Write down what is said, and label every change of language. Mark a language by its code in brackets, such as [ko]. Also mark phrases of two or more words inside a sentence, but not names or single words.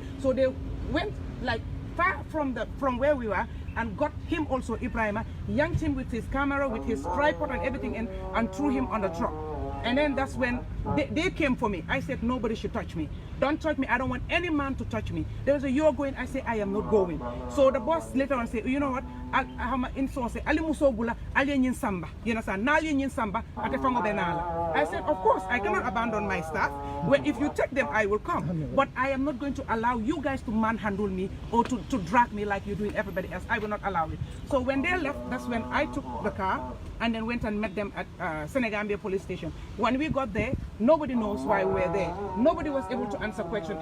[en] So they went like far from where we were and got him also, Ibrahim, yanked him with his camera, with his tripod and everything in, and threw him on the truck. And then that's when they came for me. I said, nobody should touch me. Don't touch me. I don't want any man to touch me. There was a you're going. I say, I am not going. So the boss later on said, you know what? I have my influence. [man] Ali musobula, ali nyin samba. [en] You understand? [man] Nali nyin samba, ate fango benala. [en] I said, of course, I cannot abandon my staff. Well, if you take them, I will come. But I am not going to allow you guys to manhandle me or to drag me like you're doing everybody else. I will not allow it. So when they left, that's when I took the car and then went and met them at Senegambia police station. When we got there, nobody knows why we were there. Nobody was able to answer questions.